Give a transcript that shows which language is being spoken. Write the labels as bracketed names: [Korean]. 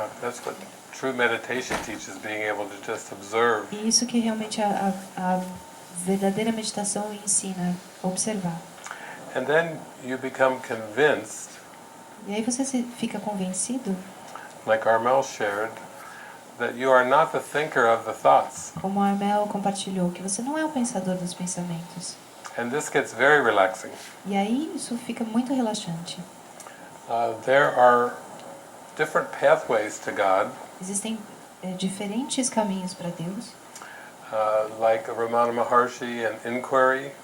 [English] That's what true meditation teaches, being able to just observe. [Portuguese] E isso que realmente a verdadeira meditação ensina, observar. [English] And then you become convinced, [Portuguese] E aí você fica convencido, [English] like Armel shared, that you are not the thinker of the thoughts. [Portuguese] como a Armel compartilhou, que você não é o pensador dos pensamentos. [English] And this gets very relaxing. [Portuguese] E aí isso fica muito relaxante. [English] There are different pathways to God, [Portuguese] Existem diferentes caminhos para Deus, [English] like Ramana Maharshi and inquiry,